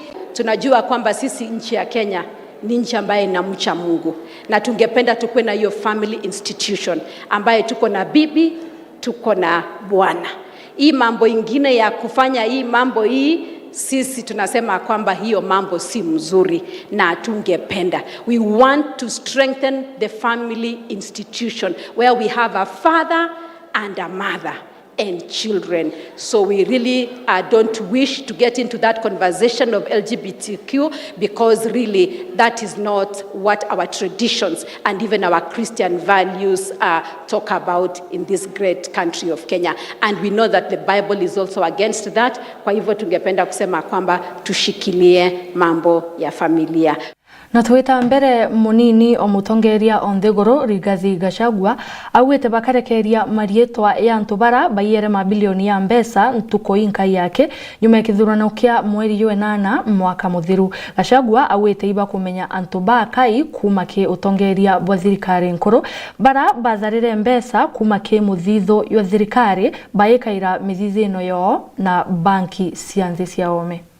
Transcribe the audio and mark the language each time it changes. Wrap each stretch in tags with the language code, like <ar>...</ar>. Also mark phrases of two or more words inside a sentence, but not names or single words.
<sw>Tunajua kwamba sisi nchi ya Kenya ni nchi ambaye inamcha Mungu, na tungependa tukue na hiyo</sw> <en>family institution</en> <sw>ambaye tuko na bibi, tuko na bwana. Hii mambo ingine ya kufanya hii mambo hii, sisi tunasema kwamba hiyo mambo si mzuri na tungependa.</sw> <en>We want to strengthen the family institution where we have a father and a mother and children. So we really don't wish to get into that conversation of LGBTQ, because really that is not what our traditions and even our Christian values talk about in this great country of Kenya. And we know that the Bible is also against that.</en> <sw>Kwa hivyo tungependa kusema kwamba tushikilie mambo ya familia.</sw> <mer>Na tuweta mbere munini omutongeria Ugoro Rigathi Gachagua awete bakarekeria marietwa ya ntubara bayere mabilioni ya mbesa ntukoinka yake nyuma ya kithurano kia mweri wa 8 mwaka muthiru. Gachagua awete iba kumenya antuba kai kuma ke utongeria bwa thirikari nkoro bara bazarire mbesa kuma ke muthitho yo thirikari bayekaira mithithino yo na banki cianthi cia ome.</mer>